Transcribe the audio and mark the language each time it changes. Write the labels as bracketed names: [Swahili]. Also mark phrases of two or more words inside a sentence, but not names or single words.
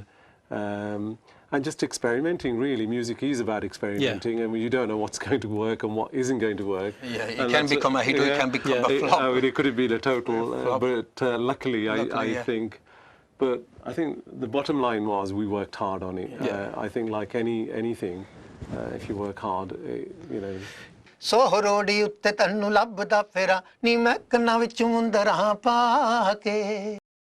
[English] And just experimenting, really. Music is about experimenting, and you don't know what's going to work and what isn't going to work. It can become a hit or it can become a flop. I mean, it could have been a total, but luckily, I think. But I think the bottom line was we worked hard on it. I think like anything, if you work hard, you know. [Punjabi] ਸੋਹਰੋਡੀ ਉੱਤੇ ਤੈਨੂੰ ਲੱਭਦਾ ਫਿਰਾਂ ਨੀ ਮੈਂ ਕੰਨਾਂ ਵਿੱਚ ਮੁੰਦਰਾਂ ਪਾ ਕੇ